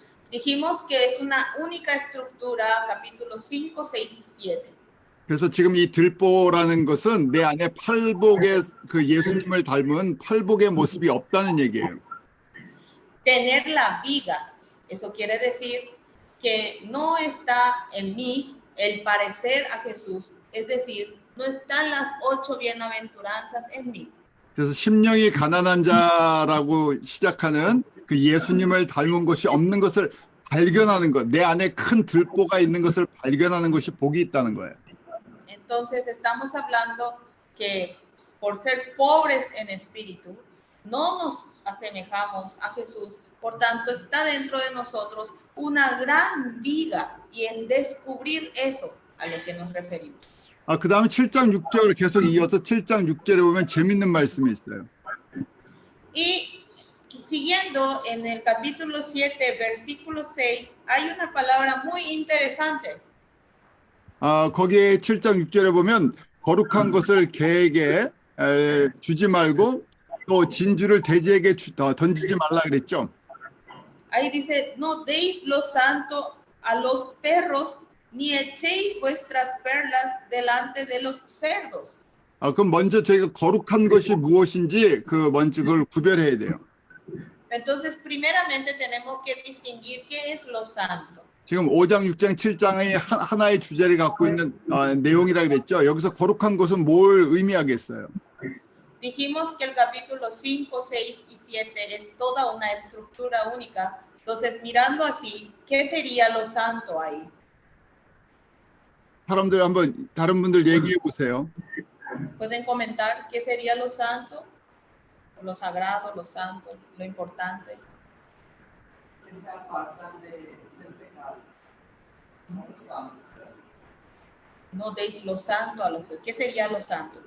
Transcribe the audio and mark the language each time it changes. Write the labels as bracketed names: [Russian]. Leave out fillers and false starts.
[Spanish] Dijimos que es una única estructura, capítulos 5, 6 y 7. [Korean] 그래서 지금 이 들보라는 것은 내 안에 팔복의 그 예수님을 닮은 팔복의 모습이 없다는 얘기예요. [Spanish] Tener la viga, eso quiere decir que no está en mí el parecer a Jesús, es decir, no están las 8 bienaventuranzas en mí. [Korean] 그래서 심령이 가난한 자라고 시작하는 그 예수님을 닮은 것이 없는 것을 발견하는 것, 내 안에 큰 들보가 있는 것을 발견하는 것이 복이 있다는 거예요. [Spanish] Entonces estamos hablando que por ser pobres en espíritu, no nos asemejamos a Jesús, por tanto está dentro de nosotros una gran viga y es descubrir eso a lo que nos referimos. [Korean] 그 다음에 7장 6절을 계속 이어서 7장 6절에 보면 재밌는 말씀이 있어요. [Spanish] Y siguiendo en el capítulo 7, versículo 6, hay una palabra muy interesante. [Korean] 거기에 7장 6절에 보면 거룩한 것을 개에게 주지 말고 또 진주를 돼지에게 던지지 말라 그랬죠. [Spanish] Ahí dice, no deis lo santo a los perros, ni echéis vuestras perlas delante de los cerdos. [Korean] 그럼 먼저 저희가 거룩한 것이 무엇인지 먼저 그걸 구별해야 돼요. [Spanish] Entonces, primeramente tenemos que distinguir qué es lo santo. [Korean] 지금 5장, 6장, 7장의 하나의 주제를 갖고 있는 내용이라 그랬죠. 여기서 거룩한 것은 뭘 의미하겠어요? [Spanish] Dijimos que el capítulo 5, 6 y 7 es toda una estructura única. Entonces, mirando así, ¿qué sería lo santo ahí? [Korean] 사람들 한번 다른 분들 얘기해 보세요. [Spanish] ¿Pueden comentar qué sería lo santo? Lo sagrado, lo santo, lo importante. Que se apartan del pecado. No lo santo. No deis lo santo a los... ¿Qué sería lo santo?